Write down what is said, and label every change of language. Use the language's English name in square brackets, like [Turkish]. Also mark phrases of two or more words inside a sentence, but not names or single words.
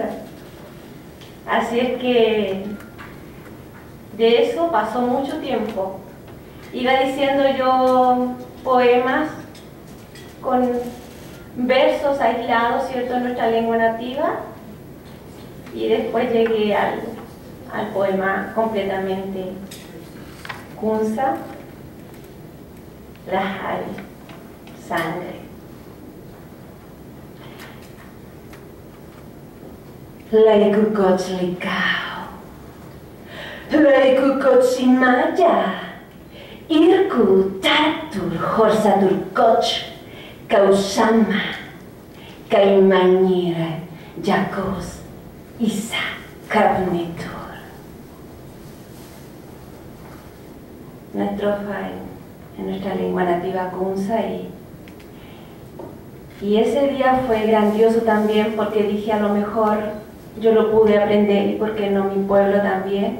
[Spanish] Así es que de eso pasó mucho tiempo. Iba diciendo yo poemas con versos aislados, ¿cierto?, en nuestra lengua nativa, y después llegué al poema completamente Kunza, Lahari, sangre. [Kunza] Laikukochlikao, Laikukochimaya, Irku Tartur Horsaturkoch, Kausama, Kaimanira, Yakos, Isa, Kabnitur. [Spanish] Una estrofa en nuestra lengua nativa Kunza, y ese día fue grandioso también porque dije, a lo mejor yo lo pude aprender y por qué no mi pueblo también.